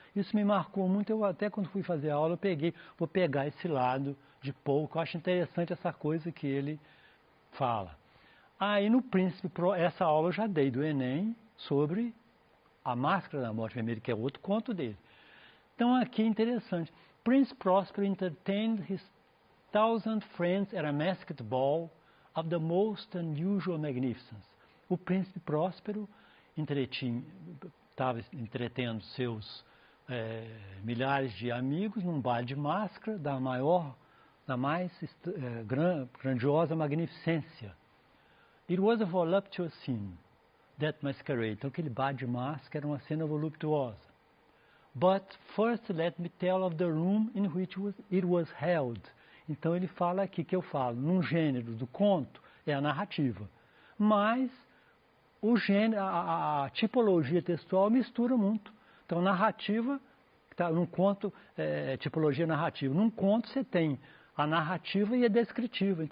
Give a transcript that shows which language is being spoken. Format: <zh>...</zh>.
<pt>Isso me marcou muito, eu até quando fui fazer a aula, vou pegar esse lado de Poe, que eu acho interessante essa coisa que ele fala. Aí no Príncipe, essa aula eu já dei do Enem sobre A Máscara da Morte Vermelha, que é outro conto dele. Então aqui é interessante.</pt> <en>Prince Prospero entertained his 1,000 friends at a masked ball of the most unusual magnificence.</en> <pt>O príncipe Próspero estava entretendo seus milhares de amigos num baile de máscara da mais grandiosa magnificência.</pt> <en>It was a voluptuous scene, that masquerade.</en> <pt>Então aquele baile de máscara era uma cena voluptuosa.</pt> <en>But first let me tell of the room in which it was held.</en> <pt>Então ele fala aqui que eu falo, num gênero do conto, é a narrativa. Mas o gênero, a tipologia textual mistura muito. Então narrativa, num conto, tipologia narrativa. Num conto você tem a narrativa e a descritiva.</pt>